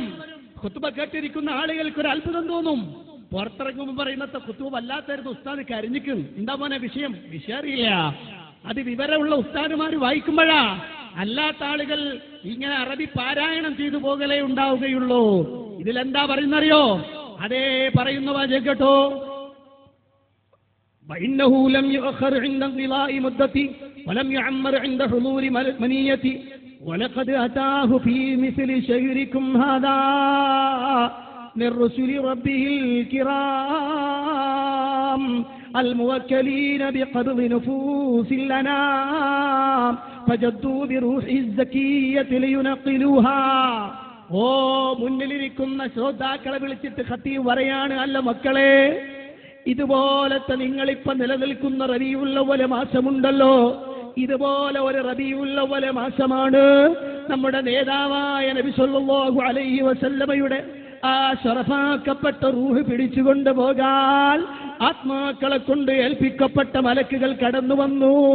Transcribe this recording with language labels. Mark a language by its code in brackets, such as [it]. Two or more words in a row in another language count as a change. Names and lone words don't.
[ml] ഖുത്ബ കേട്ടിരിക്കുന്ന ആളുകൾക്ക് ഒരു അത്ഭുതം തോന്നും. പുറത്തിറങ്ങുമ്പോൾ പറയുന്നത്തെ ഖുത്ബ വല്ലാത്തായിരുന്നു, ഉസ്താദ് കരഞ്ഞിക്കും. എന്താ മോനെ വിഷയം? വിഷയം അറിയില്ല. അത് വിവരമുള്ള ഉസ്താദുമാർ വായിക്കുമ്പോഴാ. അല്ലാത്ത ആളുകൾ ഇങ്ങനെ അറബി പാരായണം ചെയ്തു പോകലേ ഉണ്ടാവുകയുള്ളൂ. ഇതിലെന്താ പറയുന്നറിയോ? അതേ പറയുന്ന വാചകം കേട്ടോ. [ar] وإنه لم يؤخر عند انقضاء مدته ولم يعمر عند حضور منيته ولقد أتاه في مثل شهركم هذا من رسل ربه الكرام الموكلين بقبض نفوس لنا فجدوا بروح الزكية لينقلوها. [ml] ഓ മുന്നിലിരിക്കുന്ന ശ്രോതാക്കളെ വിളിച്ചിട്ട് ഖത്തീബ് പറയാണ്, അല്ല മക്കളെ, ഇതുപോലത്തെ നിങ്ങളിപ്പോ നിലനിൽക്കുന്ന റബീഉൽ അവ്വൽ മാസമുണ്ടല്ലോ, ഇതുപോലെ ഒരു റബീഉൽ അവ്വൽ മാസമാണ് നമ്മുടെ നേതാവായ നബി [ar] صلى الله عليه [ml] വസല്ലമയുടെ ആ ശറഫാക്കപ്പെട്ട റൂഹ് പിടിച്ചുകൊണ്ട് പോകാൻ ആത്മാക്കളെ കൊണ്ട് ഏൽപ്പിക്കപ്പെട്ട മലക്കുകൾ കടന്നു വന്നു.